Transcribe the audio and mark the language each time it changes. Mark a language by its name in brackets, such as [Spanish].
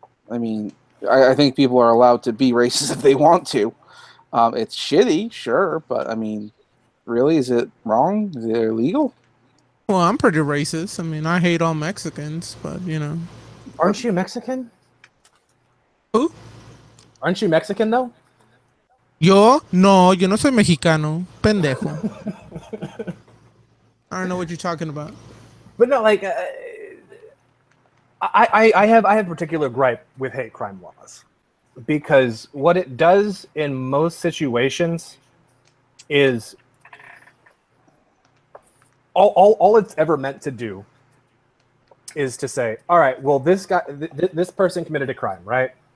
[English] I mean, I think people are allowed to be racist if they want to. It's shitty, sure, but I mean, really, is it wrong? Is it illegal? Well, I'm pretty racist. I mean, I hate all Mexicans, but Aren't you Mexican? Who? Aren't you Mexican, though? [Spanish] Yo no soy mexicano, pendejo. [English] I don't know what you're talking about. But no, like, I have a particular gripe with hate crime laws, because what it does in most situations is all it's ever meant to do is to say, all right, well, this guy, this person committed a crime, right?